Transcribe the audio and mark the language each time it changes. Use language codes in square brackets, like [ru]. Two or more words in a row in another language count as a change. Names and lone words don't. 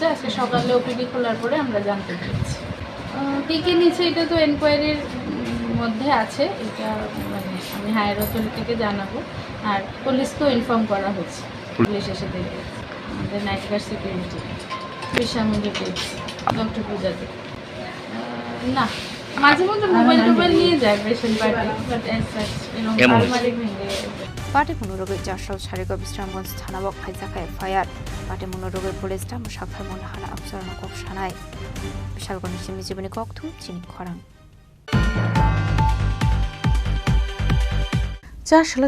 [bn] আজকে সকালে ওপিডি খোলার পরে আমরা জানতে পেরেছি কে নিচে এটা তো এনকোয়ারির মধ্যে আছে এটা মানে আমি [en] higher authority [bn] জানাবো আর পুলিশকেও ইনফর্ম করা হয়েছে পুলিশ এসে দেখবে আমাদের [en] night guard security [bn] বিশামুন্ডি ডক্টর পূজাতে না মাঝে মধ্যে মোবাইল নিয়ে যায় [en] patient party but as such [bn] আলমারি ভেঙে [trp] पार्टी मुनरगै जासाव सारिगो बिश्रामगंज थानाव खाइजाखा एफआईआर पार्टी मुनरगै पुलिस दा मुसाखार मनहाना अफसरना कक सानाय बिशालगढ़नि सिमी जीवनी ककथुम चिनि खरां जासाल